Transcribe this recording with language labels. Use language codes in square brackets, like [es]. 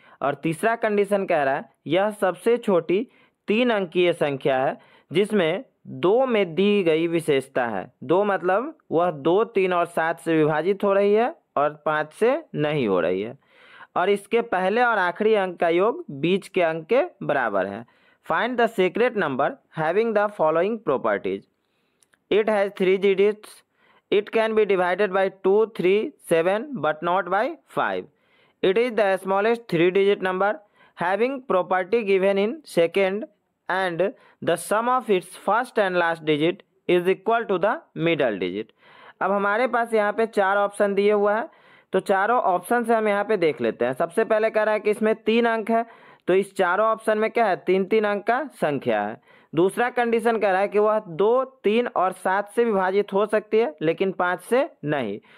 [hi] और तीसरा कंडीशन कह रहा है यह सबसे छोटी 3 अंकीय संख्या है जिसमें 2 में दी गई विशेषता है। 2 मतलब वह 2, 3 और 7 से विभाजित हो रही है और 5 से नहीं हो रही है। और इसके पहले और आखिरी अंक का योग बीच के अंक के बराबर है। [en] Find the secret number having the following properties. It has 3 digits. It can be divided by 2, 3, 7 but not by 5. It is the smallest 3-digit number having property given in second, and the sum of its first and last digit is equal to the middle digit. [hi] अब हमारे पास यहाँ पे 4 option दिए हुआ है, तो चारों option से हम यहाँ पे देख लेते हैं। सबसे पहले कह रहा है कि इसमें 3 अंक है, तो इस चारों ऑप्शन में क्या है, 3-3 अंक का संख्या है। दूसरा कंडीशन कह रहा है कि वह 2, 3 और 7 से विभाजित हो सकती है लेकिन 5 से नहीं।